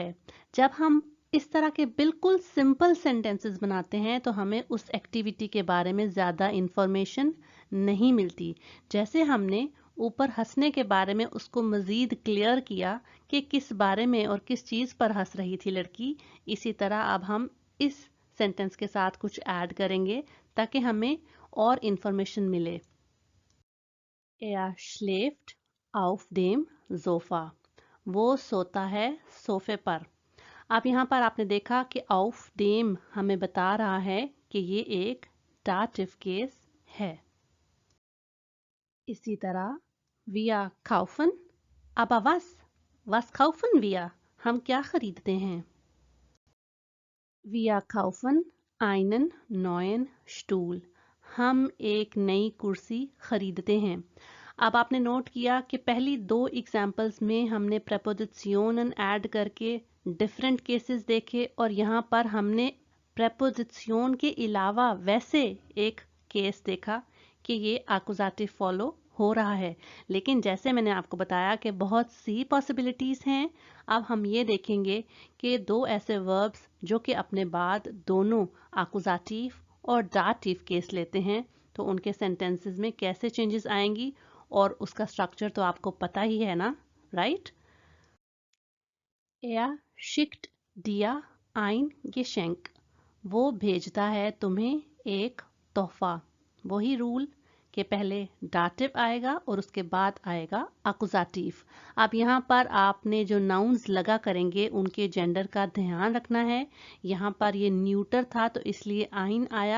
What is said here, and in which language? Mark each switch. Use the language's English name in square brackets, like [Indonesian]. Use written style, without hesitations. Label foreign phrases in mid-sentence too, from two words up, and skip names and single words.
[Hindi] जब हम इस तरह के बिल्कुल [English] simple sentences [Hindi] बनाते हैं तो हमें उस एक्टिविटी के बारे में ज़्यादा इंफॉर्मेशन नहीं मिलती। जैसे हमने ऊपर हंसने के बारे में उसको मज़ीद क्लियर किया कि किस बारे में और किस चीज़ पर हंस रही थी लड़की, इसी तरह अब हम इस सेंटेंस के साथ कुछ ऐड करेंगे ताकि हमें और इंफॉर्मेशन मिले। [German] Er schläft auf dem Sofa. [Hindi] वो सोता है सोफे पर। अब यहाँ पर आपने देखा कि [German] auf dem [Hindi] हमें बता रहा है कि ये एक dative केस है। इसी तरह [German] wir kaufen, aber was? Was kaufen wir? [Hindi] हम क्या खरीदते हैं? [German] Wir kaufen einen neuen Stuhl. [Hindi] हम एक नई कुर्सी खरीदते हैं। अब आपने नोट किया कि पहली दो एग्जाम्पल्स में हमने प्रेपोजिशनन ऐड करके [English] different cases [Hindi] देखे और यहाँ पर हमने प्रेपोजिशन के अलावा वैसे एक केस देखा कि ये एक्यूजेटिव फॉलो हो रहा है। लेकिन जैसे मैंने आपको बताया कि बहुत सी पॉसिबिलिटीज़ हैं। अब हम ये देखेंगे कि दो ऐसे वर्ब्स जो कि अपने बाद दोनों एक्यूजेटिव और डाटिव केस लेते हैं तो उनके सेंटेंसेस में कैसे चेंजेस आएंगी और उसका स्ट्रक्चर तो आपको पता ही है ना, राइट? [German] Er schickt dir ein Geschenk. [Hindi] वो भेजता है तुम्हें एक तोहफा। वही रूल कि पहले डाटिव आएगा और उसके बाद आएगा एक्यूजेटिव। अब यहाँ पर आपने जो नाउन्स लगा करेंगे उनके जेंडर का ध्यान रखना है। यहाँ पर ये न्यूटर था तो इसलिए आइन आया।